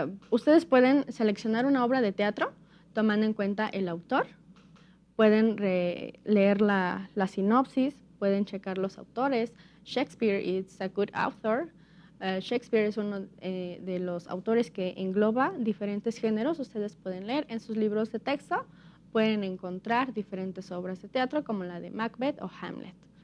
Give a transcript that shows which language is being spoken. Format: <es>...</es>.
<es>Ustedes pueden seleccionar una obra de teatro tomando en cuenta el autor, pueden leer la sinopsis, pueden checar los autores.</es> <en>Shakespeare is a good author.</en> <es>Shakespeare es uno de los autores que engloba diferentes géneros. Ustedes pueden leer en sus libros de texto, pueden encontrar diferentes obras de teatro como la de Macbeth o Hamlet.</es>